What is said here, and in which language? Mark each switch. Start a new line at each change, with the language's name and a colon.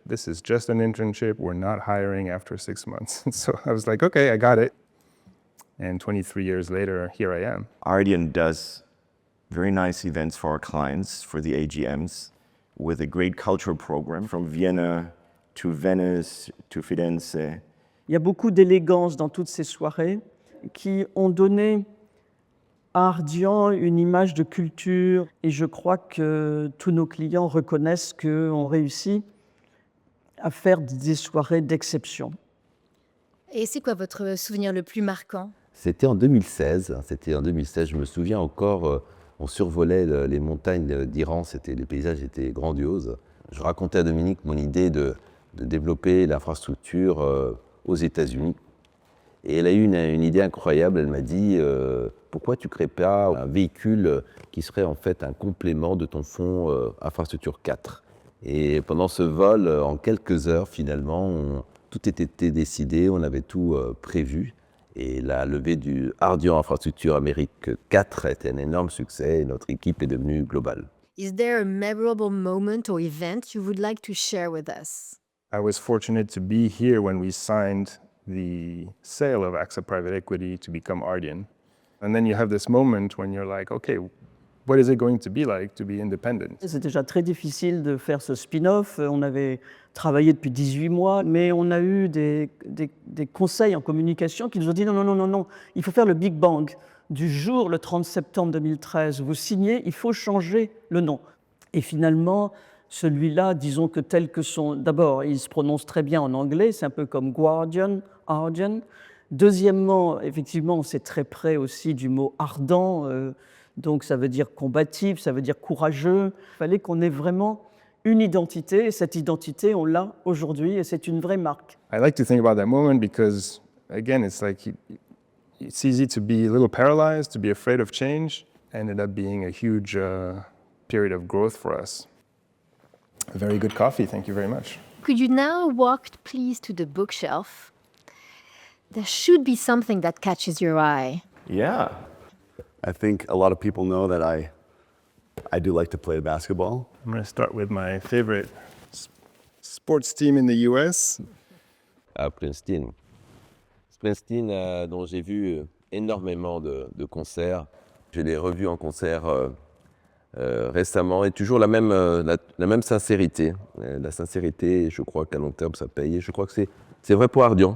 English: This is just an internship. We're not hiring after 6 months. So I was like, okay, I got it. And 23 years later, here I am. Ardian does very nice events for our clients, for the AGMs, with a great cultural program from Vienna to Venice to Firenze.
French: Il y a beaucoup d'élégance dans toutes ces soirées qui ont donné à Ardian une image de culture et je crois que tous nos clients reconnaissent qu'on réussit à faire des soirées d'exception. Et c'est quoi votre souvenir le plus marquant? C'était en 2016. Je me souviens encore, on survolait les montagnes d'Iran, les paysages étaient grandioses. Je racontais à Dominique mon idée de développer l'infrastructure aux États-Unis. Et elle a eu une idée incroyable, elle m'a dit pourquoi tu ne crées pas un véhicule qui serait en fait un complément de ton fonds infrastructure 4. Et pendant ce vol, en quelques heures finalement, tout était décidé, on avait tout prévu. Et la levée du Ardian Infrastructure Amérique 4 a été un énorme succès et notre équipe est devenue globale.
English: Is there a memorable moment or event you would like to share with us? I was fortunate to be here when we signed the sale of AXA Private Equity to become Ardian. And then you have this moment when you're like, okay, what is it going to be like to be independent?
French: C'est déjà très difficile de faire ce spin-off. On avait travaillé depuis 18 mois, mais on a eu des conseils en communication qui nous ont dit non, il faut faire le Big Bang. Du jour, le 30 septembre 2013, vous signez, il faut changer le nom. Et finalement, celui-là, disons que tel que son... D'abord, il se prononce très bien en anglais, c'est un peu comme Guardian, Ardian. Deuxièmement, effectivement, c'est très près aussi du mot ardent, donc ça veut dire combatif, ça veut dire courageux. Il fallait qu'on ait vraiment une identité, et cette identité, on l'a aujourd'hui, et c'est une vraie marque.
English: I like to think about that moment because, again, it's like it's easy to be a little paralyzed, to be afraid of change. Ended up being a huge period of growth for us. A very good coffee, thank you very much. Could you now walk, please, to the bookshelf? There should be something that catches your eye. Yeah. I think a lot of people know that I do like to play basketball. I'm going to start with my favorite sports team in the US.
French: À Princeton. Princeton, dont j'ai vu énormément de concerts. Je l'ai revu en concert récemment et toujours la même sincérité. La sincérité, je crois qu'à long terme, ça paye. Et je crois que c'est vrai pour Ardian.